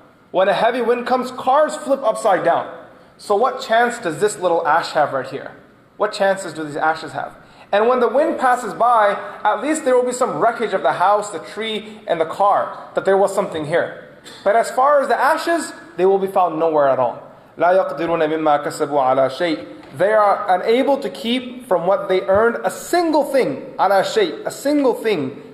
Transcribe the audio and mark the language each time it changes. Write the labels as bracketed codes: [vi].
[en] When a heavy wind comes, cars flip upside down. So what chance does this little ash have right here? What chances do these ashes have? And when the wind passes by, at least there will be some wreckage of the house, the tree, and the car, that there was something here. But as far as the ashes, they will be found nowhere at all. [ar] لا يقدرون مما كسبوا على شيء. [en] They are unable to keep from what they earned a single thing. [ar] على شيء, [en] a single thing.